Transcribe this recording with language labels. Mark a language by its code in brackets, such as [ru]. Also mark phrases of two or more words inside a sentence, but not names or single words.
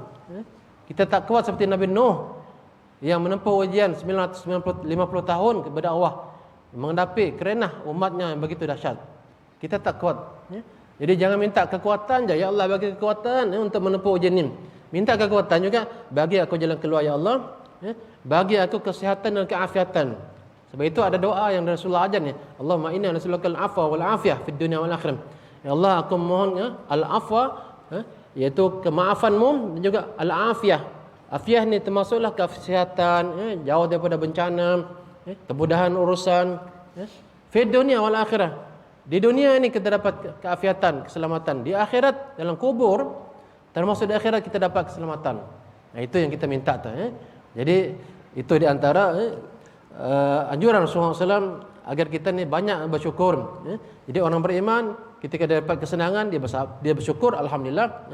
[ms] Kita tak kuat seperti Nabi Nuh yang menempuh ujian 950 tahun berdakwah menghadapi kerenah umatnya yang begitu dahsyat. Kita tak kuat. Jadi jangan minta kekuatan je, ya Allah bagi kekuatan untuk menempuh ujian ini. Minta kekuatan juga, bagi aku jalan keluar ya Allah. Bagi aku kesihatan dan keafiatan. Sebab itu ada doa yang Rasulullah ajar ni. [ar] اللهم إنا نسألك العفو والعافية في الدنيا والآخرة. [ms] Ya Allah, aku mohon al-'afwa, iaitu kemaafanmu, dan juga al-'afiyah. Afiyah ni termasuklah kesihatan, jauh daripada bencana, kemudahan urusan, [ar] في الدنيا والآخرة. [ms] Di dunia ini kita dapat keafiatan, keselamatan. Di akhirat, dalam kubur, termasuk di akhirat kita dapat keselamatan. Nah, itu yang kita minta tu. Jadi itu di antara anjuran Rasulullah SAW agar kita ni banyak bersyukur. Jadi orang beriman ketika dia dapat kesenangan dia bersyukur, alhamdulillah.